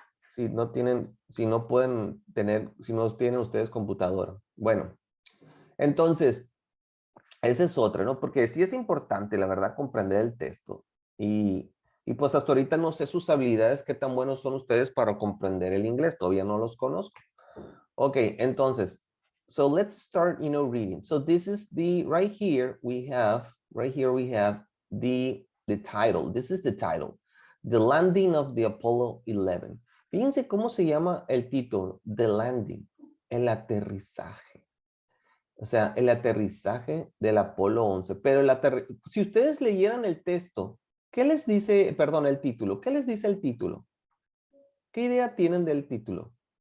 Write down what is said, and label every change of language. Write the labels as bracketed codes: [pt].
[es] Si no tienen, si no pueden tener, si no tienen ustedes computadora. Bueno, entonces, esa es otra, ¿no? Porque sí es importante, la verdad, comprender el texto. Y pues hasta ahorita no sé sus habilidades, qué tan buenos son ustedes para comprender el inglés. Todavía no los conozco. Ok, entonces, [en] so let's start, reading. So this is the, right here we have the title. This is the title. The Landing of the Apollo 11. [es] Fíjense cómo se llama el título. The Landing. El aterrizaje. O sea, el aterrizaje del Apolo 11. Pero si ustedes leyeran el texto, ¿qué les dice, perdón, el título? ¿Qué les dice el título? ¿Qué idea tienen del título?